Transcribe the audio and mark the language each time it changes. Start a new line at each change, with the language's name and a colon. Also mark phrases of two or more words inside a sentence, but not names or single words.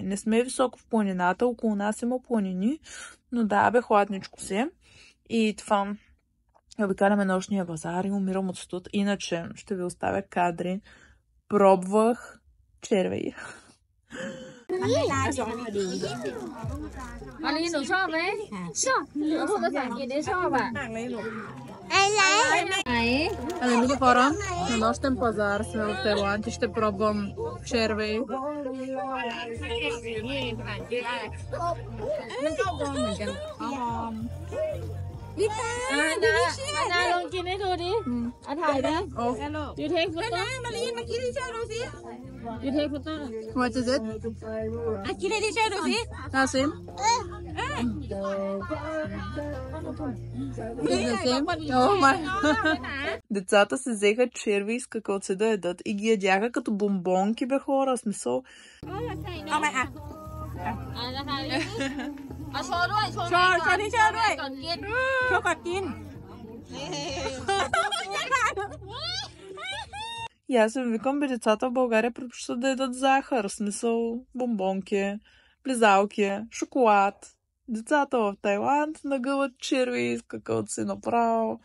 Bulgarian: Не сме високо в планината, около нас има планини, но да, бе, хладничко си. И това обикаляме нощния базар и умирам от студ. Иначе ще ви оставя кадри. Пробвах червей. Али,
Thai: หนูชอบไหมชอบพูดภาษาอังกฤษได้ชอบอ่ะไหน
Bulgarian: Ами, мили хора, на нощен пазар сме в Тайланд и ще пробвам червей.
Thai: Anna ลองกินให้ดูดิถ่ายนะ
English: Oh, You take photo You take photo what is it?
Thai: กินให้ดิเชอร์ดูสิ
English: Same? Is the same? Oh my.
Bulgarian: Децата се взеха черви с каквото да ядат и ги ядяха като бомбонки, бе хора. Смисъл.
Thai: เอาไหมอ่ะ นะคะเอาโชว์ด้วยโชว์ โชว์ที่เชอร์ด้วย ก่อนกิน โชว์ก่อนกิน
Bulgarian: И аз им викам, бе, децата в България предпочитат да ядат захар. В смисъл бомбонки, близалки, шоколад. Децата в Тайланд нагъват черви с каквото си направо.